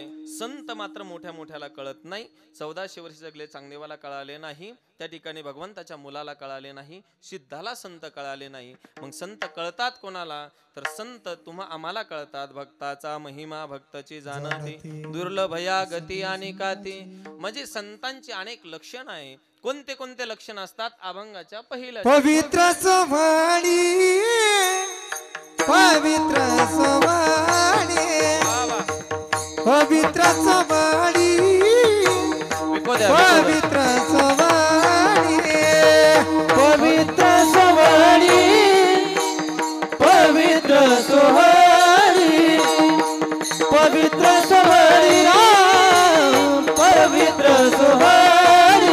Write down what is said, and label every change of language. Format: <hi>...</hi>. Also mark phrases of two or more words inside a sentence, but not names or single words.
<mr>संत मात्र मोठ्या मोठ्याला कळत नाही. 1400 वर्ष जगले चांगदेवाला कळाले नाही, त्या ठिकाणी भगवंताच्या मुलाला कळाले नाही, सिद्धाला संत कळाले नाही. मग संत कळतात कोणाला, तर संत आम्हाला कळतात. भक्ताचा महिमा भक्ताची जाणती, दुर्लभ या गती आणि काती. म्हणजे संतांची अनेक लक्षण आहे. कोणते कोणते लक्षण असतात. अभंगाच्या पहिल्या पवित्र सोवाणी, पवित्र सोवाणी, पवित्र सोवाणी, पवित्र सोवाणी, पवित्र सोहळी, पवित्र सोहळी, पवित्र सोहळी, पवित्र सोहळी,</mr>